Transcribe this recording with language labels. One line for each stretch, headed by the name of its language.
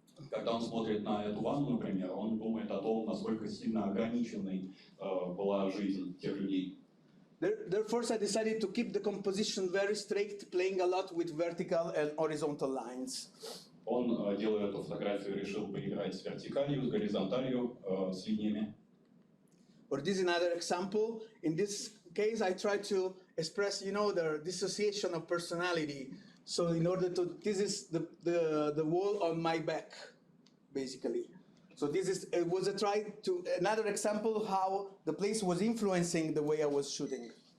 Russian: Когда он смотрит на эту ванну, например, он думает о том, насколько сильно ограниченной была жизнь тех людей.
English: Therefore, I decided to keep the composition very strict, playing a lot with vertical and horizontal lines.
Russian: Он, делая эту фотографию, решил поиграть с вертикалью, с горизонталью, с линиями.
English: Or this is another example. In this case, I try to express, the dissociation of personality. So in order to, this is the wall on my back, basically. So it was another example how the place was influencing the way I was shooting.